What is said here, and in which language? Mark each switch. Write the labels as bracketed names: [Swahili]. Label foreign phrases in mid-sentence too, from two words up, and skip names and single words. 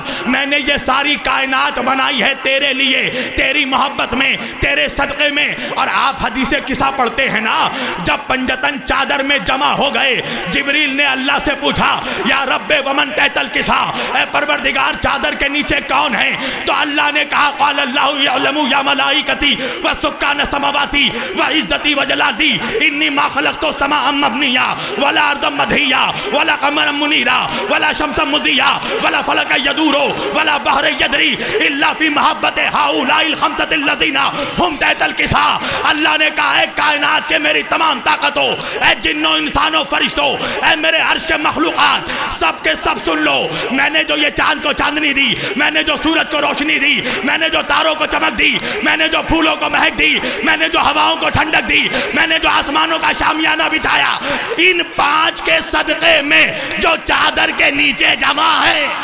[Urdu] میں نے یہ ساری کائنات بنائی ہے تیرے لیے، تیری محبت میں، تیرے صدقے میں. اور آپ حدیث قصہ پڑھتے ہیں نا، جب پنجتن چادر میں جمع ہو گئے جبریل نے اللہ سے پوچھا [Arabic] یا رب ومن تحت القصہ، [Urdu] اے پروردگار چادر کے نیچے کون ہے؟ تو اللہ نے کہا [Arabic] وقال اللہ یعلم یا ملائکتی وسکان سماواتی وعزتی وجلالی انی ما خلقت سماء مبنیا ولا ارضا مدھیا ولا قمرا منیرا ولا شمسا مضیا ولا فلک یدور ولا بحر یجری الا فی محبت ہؤلاء الخمسۃ الذین ہم تحت الکساء. [Urdu] اللہ نے کہا ہے کائنات کے میری تمام طاقتوں، اے جنوں انسانوں فرشتوں، اے میرے عرش کے مخلوقات، سب کے سب سن لو، میں نے جو یہ چاند کو چاندنی دی، میں نے جو سورج کو روشنی دی، میں نے جو تاروں کو چمک دی، میں نے جو پھولوں کو مہک دی، میں نے جو ہواؤں کو ٹھنڈک دی، میں نے جو آسمانوں کا شامیانہ بچھایا، ان 5 کے صدقے میں جو چادر کے نیچے جمع ہے،